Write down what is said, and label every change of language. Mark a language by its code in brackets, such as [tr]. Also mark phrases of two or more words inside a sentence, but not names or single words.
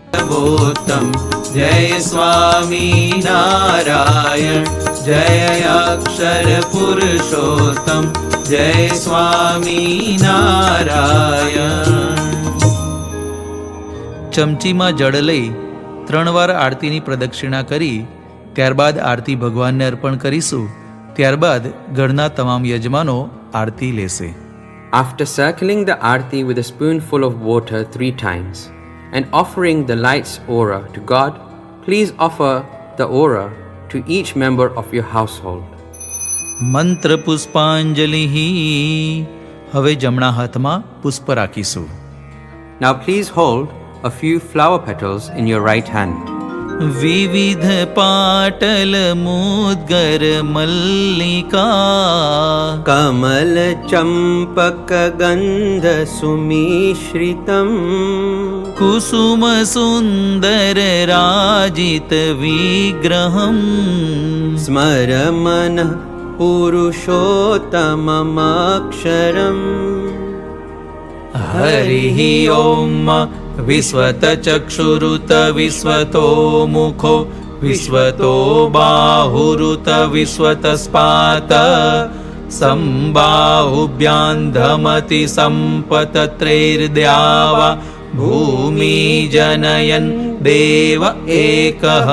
[sa] सर्वोत्तम जय स्वामी नारायण जय अक्षर पुरुषोत्तम जय स्वामी नारायण। [gu] ચમચીમાં જળ લઈ 3 વાર આરતીની પ્રદક્ષિણા કરી ત્યારબાદ આરતી ભગવાનને અર્પણ કરીશું। ત્યારબાદ ઘરના તમામ યજમાનો આરતી લેશે। [en] After circling the Aarti with a spoonful of water 3 times and offering the light's aura to God, please offer the aura to each member of your household. [gu] મંત્ર પુષ્પાંજલિ। હવે જમણા હાથમાં પુષ્પ રાખીશું। [en] Now please hold a few flower petals in your right hand. [sa] વિવિધ પાટલ મુદ્ગર મલ્લિકા कमल चंपक गंध सुमिश्रितम કુસુમ સુંદર રાજિત વિગ્રહમ स्मरमन पुरुषोत्तममक्षरम। હરિ ઓમ વિશ્વત ચક્ષુરુત વિશ્વતો મુખો વિશ્વતો બાહુરુત વિશ્વત સ્પાત સંબાહુભ્યાં ધમતિ સંપતત્રૈર્દ્યાવા ભૂમિ જનયન દેવ એકઃ।